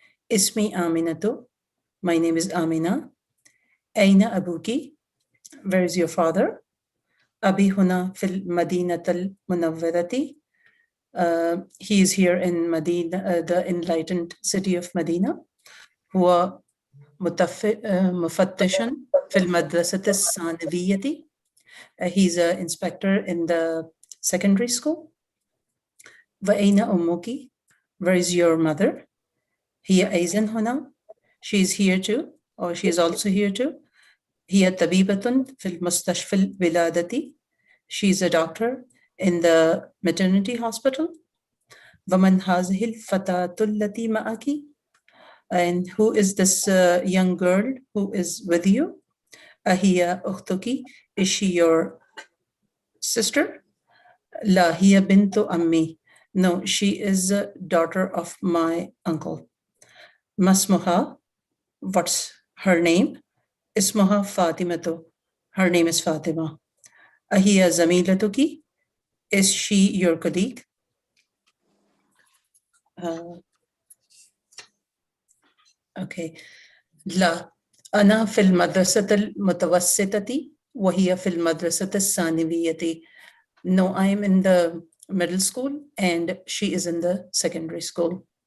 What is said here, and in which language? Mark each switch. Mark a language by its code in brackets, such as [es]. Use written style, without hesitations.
[ar] Ismi Aminatu. [en] My name is Amina. [ar] Aina abuki. [en] Where is your father? [ar] Abi huna fil madinatal munawwarati. [en] He is here in Medina, the enlightened city of Medina. [ar] هو مفتشا في المدرسة الثانوية. [en] He's an inspector in the secondary school. [ar] وأين أمك? [en] Where is your mother? [ar] هي أيضا هنا. [en] She is here too, or she is also here too. [ar] هي طبيبة في المستشفى الولادة. [en] She is a doctor in the maternity hospital. [ar] ومن هذه الفتاة التي معك? [en] And who is this young girl who is with you? [ar] أهي أختك? [en] Is she your sister? [ar] لا هي بنت أمي. [en] No, she is a daughter of my uncle. [ar] ما اسمها? [en] What's her name? [ar] اسمها فاطمة. [en] Her name is Fatima. [ar] أهي زميلتك? [en] Is she your colleague? Okay. [ar] لا أنا في المدرسة المتوسطة وهي في المدرسة الثانوية. [en] No, I am in the middle school and she is in the secondary school.